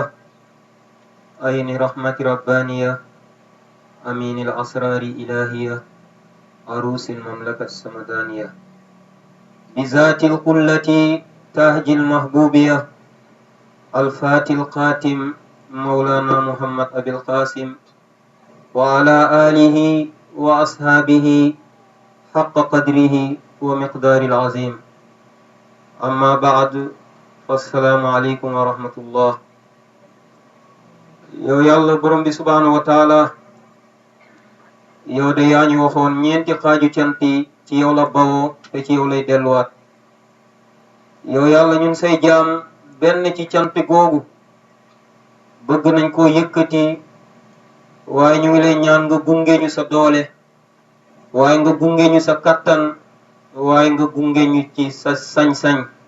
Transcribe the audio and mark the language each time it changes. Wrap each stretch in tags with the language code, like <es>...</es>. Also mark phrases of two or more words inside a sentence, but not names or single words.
<ar>عين رحمة ربانية أمين الأسرار إلهية عروس المملكة السمدانية بذات القلة تهج المحبوبية الفاتح القاتم مولانا محمد أبي القاسم وعلى آله وأصحابه حق قدره ومقدار العظيم. أما بعد فالسلام عليكم ورحمة الله.</ar> <wo>yow yàlla borom bi subhanahu wa taala yow de yaa ñu waxoon ñeenti xaaju cant yi ci yow la bawoo te ci yow lay delluwaat yow yàlla ñun say jaam benn ci cant googu bëgg nañ koo yëkkati waaye ñu ngi lay ñaan nga gunge ñu sa doole waaye nga gunge ñu sa kattan waaye nga gunge ñu ci sa sañ-sañ</wo>